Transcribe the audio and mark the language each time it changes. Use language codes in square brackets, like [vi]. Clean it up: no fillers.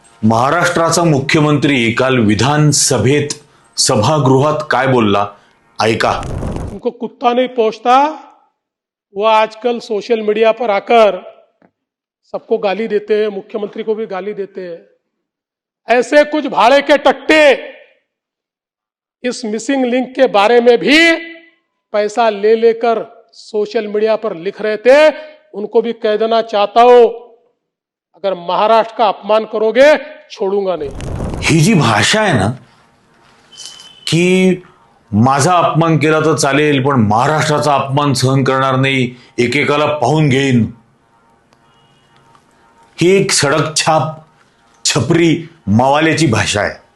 [mr] महाराष्ट्राचा मुख्यमंत्री काल विधानसभेत सभागृहात काय बोलला ऐका. [hi] उनको कुत्ता नहीं पहुंचता, वो आजकल सोशल मीडिया पर आकर सबको गाली देते हैं, मुख्यमंत्री को भी गाली देते हैं। ऐसे कुछ भाड़े के टट्टे इस मिसिंग लिंक के बारे में भी पैसा ले लेकर सोशल मीडिया पर लिख रहे थे। उनको भी कह देना चाहता हूं, अगर महाराष्ट्र का अपमान करोगे छोड़ूंगा नहीं। [mr] ही जी भाषा आहे ना, की माझा अपमान केला तर चालेल पण महाराष्ट्राचा अपमान सहन करणार नाही, एकेकाला पाहून घेईन, ही एक सडक छाप छपरी मावाल्याची भाषा आहे.